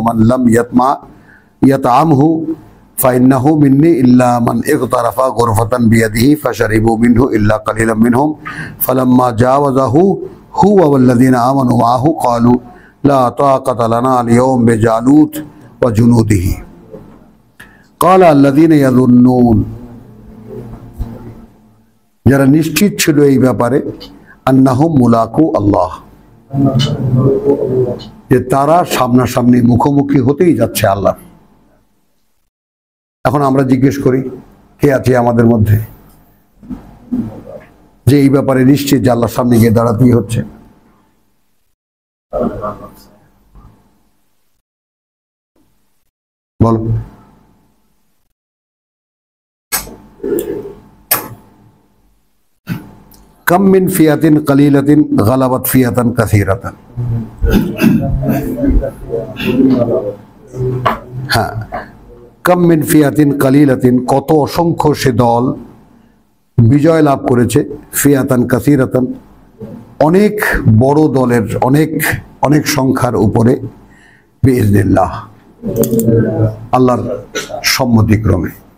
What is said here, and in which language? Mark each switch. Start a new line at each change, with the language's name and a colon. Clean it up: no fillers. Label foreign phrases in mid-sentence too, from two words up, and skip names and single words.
Arabic: مَن لَّمْ يَطْعَمْهُ فَإِنَّهُ مِنِّي إِلَّا مَنِ اغْتَرَفَ غُرْفَةً بِيَدِهِ فَشَرِبُوا مِنْهُ إِلَّا قَلِيلًا مِّنْهُمْ فَلَمَّا جَاوَزَهُ هُوَ وَالَّذِينَ آمَنُوا مَعَهُ قَالُوا لَا طَاقَةَ لَنَا الْيَوْمَ بِجَالُوتَ وَجُنُودِهِ قَالَ الَّذِينَ يَظُنُّونَ,
Bangla: যারা নিশ্চিত ছিল এই ব্যাপারে,
Arabic: أَنَّهُم مُّلَاقُو اللَّهِ,
Bangla: যে তারা সামনাসামনি মুখোমুখি হতেই যাচ্ছে আল্লাহ। এখন আমরা জিজ্ঞেস করি, কে আছে আমাদের মধ্যে যে এই ব্যাপারে নিশ্চিত যে আল্লাহর সামনে গিয়ে দাঁড়াতেই হচ্ছে? বলো।
Arabic: كَم مِّن فِئَةٍ قَلِيلَةٍ غَلَبَتْ فِئَةً كَثِيرَةً. हाँ, كَم مِّن فِئَةٍ قَلِيلَةٍ,
Bangla: কত অসংখ্য সে দল বিজয় লাভ করেছে,
Arabic: فِئَةً كَثِيرَةً,
Bangla: অনেক বড় দলের অনেক অনেক সংখ্যার উপরে,
Arabic: بِإِذْنِ اللَّهِ,
Bangla: আল্লাহর সম্মতিক্রমে।